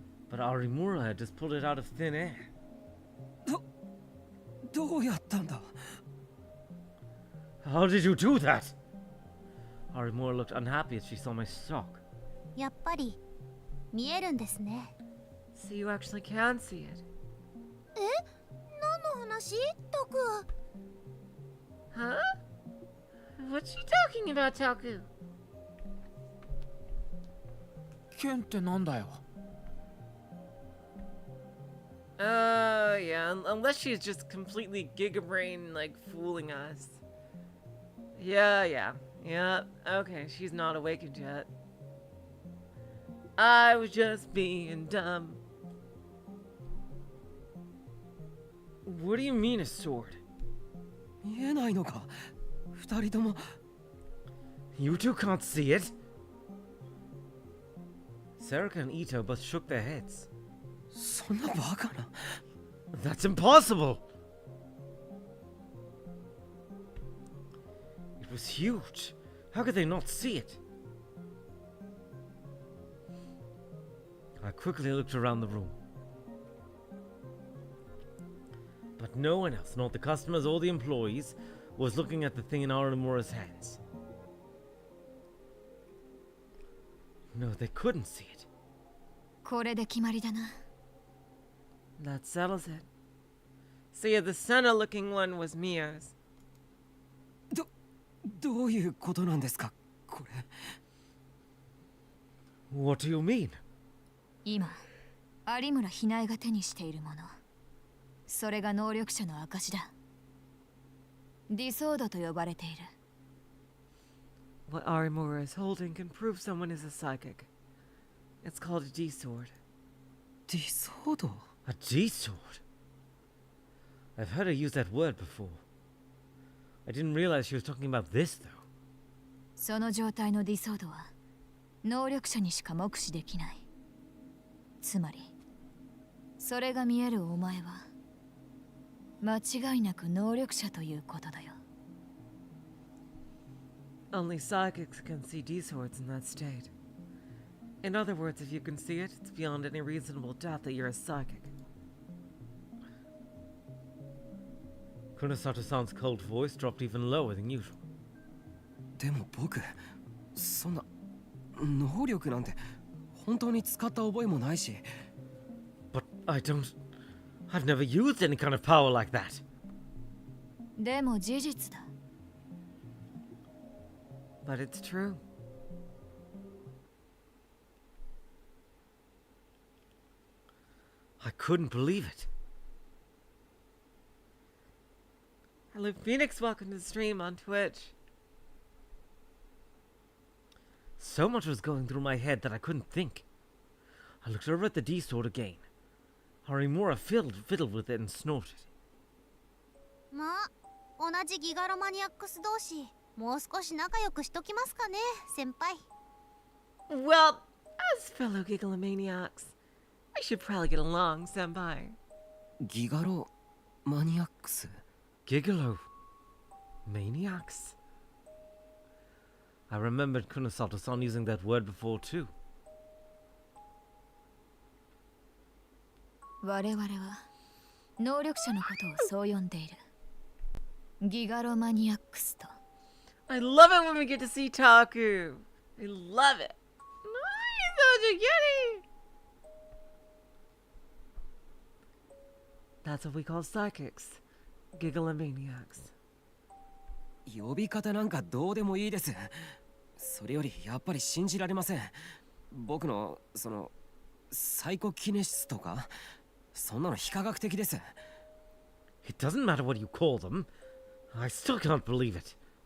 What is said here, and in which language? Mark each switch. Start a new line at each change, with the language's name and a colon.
English: But Arimura had just pulled it out of thin air.
Japanese: どうやったんだ？
English: How did you do that? Arimura looked unhappy as she saw my sock.
Japanese: やっぱり見えるんですね。
English: So you actually can see it.
Japanese: え？何の話？タク。
English: Huh? What's she talking about, Taku?
Japanese: 剣ってなんだよ？
English: Yeah, unless she's just completely gigabrain, like, fooling us. Yeah. Okay, she's not awakened yet. I was just being dumb. What do you mean a sword?
Japanese: 見えないのか二人とも
English: You two can't see it? Serika and Ito both shook their heads.
Japanese: そんなバカな
English: That's impossible! It was huge. How could they not see it? I quickly looked around the room. But no one else, not the customers or the employees, was looking at the thing in Arimura's hands. No, they couldn't see it.
Japanese: これで決まりだな。
English: That settles it. So yeah, the Senna-looking one was Mia's.
Japanese: どういうことなんですかこれ
English: What do you mean?
Japanese: 今、有村ひなえが手にしているもの。それが能力者の証だ。ディソードと呼ばれている。
English: What Arimura is holding can prove someone is a psychic. It's called a D-sword.
Japanese: ディソード
English: A G-sword? I've heard her use that word before. I didn't realize she was talking about this, though.
Japanese: その状態のディソードは能力者にしか目視できない。つまり、それが見えるお前は間違いなく能力者ということだよ。
English: Only psychics can see D-swords in that state. In other words, if you can see it, it's beyond any reasonable doubt that you're a psychic. Kunosato-san's cold voice dropped even lower than usual.
Japanese: でも僕そんな能力なんて本当に使った覚えもないし
English: But I've never used any kind of power like that.
Japanese: でも事実だ。
English: But it's true. I couldn't believe it. Hello, Phoenix. Welcome to the stream on Twitch. So much was going through my head that I couldn't think. I looked over at the D-sword again. Harimura fiddled with it and snorted.
Japanese: まあ、同じギガロマニアックス同士、もう少し仲良くしときますかね、先輩。
English: Well, as fellow Gigalomaniacs, we should probably get along, senpai.
Japanese: ギガロマニアックス
English: Gigolo. Maniacs. I remembered Kunosato-san using that word before too.
Japanese: 我々は能力者のことをそう呼んでいる。ギガロマニアックスと。
English: I love it when we get to see Taku. I love it. He's such a kitty. That's what we call psychics. Gigalomaniacs.
Japanese: 呼び方なんかどうでもいいです。それよりやっぱり信じられません。僕のそのサイコキネシスとかそんなの非科学的です。
English: It doesn't matter what you call them. I still can't believe it.